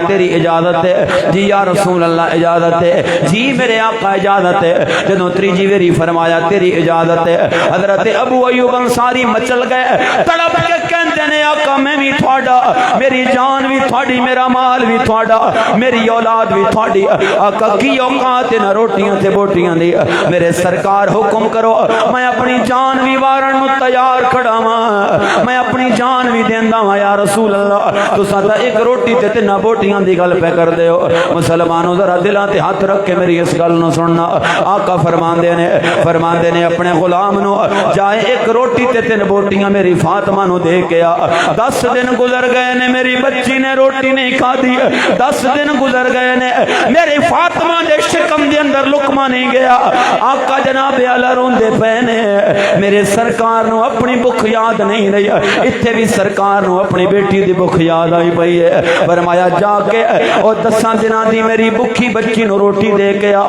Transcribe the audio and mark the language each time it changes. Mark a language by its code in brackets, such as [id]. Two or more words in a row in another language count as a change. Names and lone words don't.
[pa] تیری اجازت ہے، جی [ar] یا رسول اللہ [pa] اجازت ہے، جی میرے آقا اجازت ہے، جدوں تیجی ویری فرمایا تیری اجازت ہے، حضرت ابو ایوب انصاری مچل گئے، تڑپ کے کہندے نے آقا میں بھی تھوڑا، میری جان بھی تھوڑی، میرا مال بھی تھوڑا، میری اولاد بھی تھوڑی، آقا کی اوقات نہ روٹیاں تے بوٹیاں دی، میرے سرکار حکم کرو میں اپنی جان بھی وارن نو تیار کھڑا ہاں، میں اپنی جان بھی دیندا ہاں [ar] یا رسول اللہ، [pa] تساں تے ایک روٹی تے 3 بوٹیاں دی گل پہ کر دیو۔ مسلمانوں ذرا دلاں تے ہاتھ رکھ کے میری اس گل نو سننا، آقا فرماندے نے اپنے غلام نو جائے ایک روٹی تے 3 بوٹیاں میری فاطمہ نو دے کے آ۔ 10 دن گزر گئے نے، میری بچی نے روٹی نہیں کھادی، 10 دن گزر گئے نے، میری فاطمہ دے شکم دے اندر لقمہ نہیں گیا، آقا جناب اعلیٰ روندے پے نے، میرے سرکار نو اپنی بھوک یاد نہیں رہی، اتھے بھی سرکار نو اپنی بیٹی دی بھوک یاد آئی پئی ہے، فرمایا جا کے او 10 دناں دی میری بھوکی بچی نو روٹی دے کے آ۔